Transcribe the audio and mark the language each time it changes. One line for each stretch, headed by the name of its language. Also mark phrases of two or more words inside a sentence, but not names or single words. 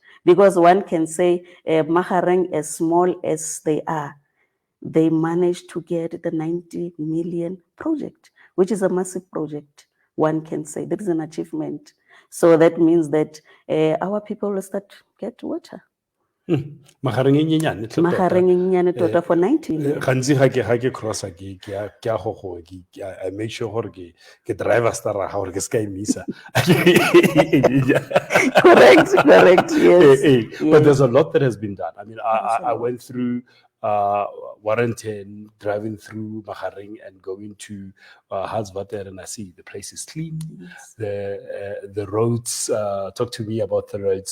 English: Because one can say Magareng, as small as they are, they managed to get the 90 million project, which is a massive project. One can say that is an achievement. So that means that our people will start to get water.
Tswana: Magareng e nyenyane tle tota. Magareng e nyenyane tota for 90 million. Gantsi ga ke crossa ke a go go
English: I make sure
Tswana: gore ke driver star ga gore ke ska emisa.
English: Correct, yes. But there's a lot that has been done. I mean, I went through Warrenton, driving through Maharin and going to Hansvater, and I see the place is clean. Yes. The roads, talk to me about the roads.